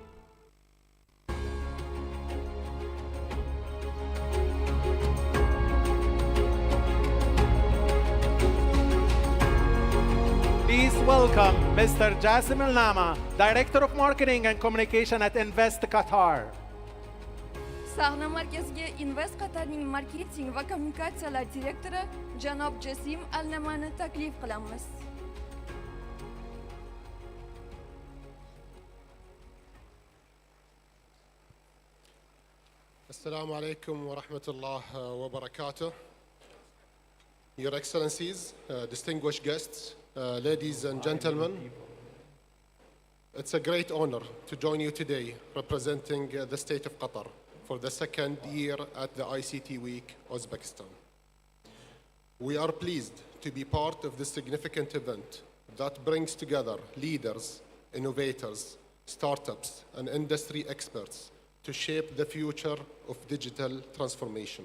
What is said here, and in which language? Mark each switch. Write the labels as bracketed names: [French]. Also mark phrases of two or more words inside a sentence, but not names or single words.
[English] Please welcome Mr. Jasim Al-Nama, Director of Marketing and Communication at Invest Qatar. [Uzbek] Sahna markaziga Invest Qatarning marketing va kommunikatsiyalar direktori janob Jasim Al-Namani taklif qilamiz. [Arabic] السلام عليكم ورحمة الله وبركاته. [English] Your Excellencies, distinguished guests, ladies and gentlemen, it's a great honor to join you today representing the state of Qatar for the second year at the ICT Week Uzbekistan. We are pleased to be part of this significant event that brings together leaders, innovators, startups, and industry experts to shape the future of digital transformation.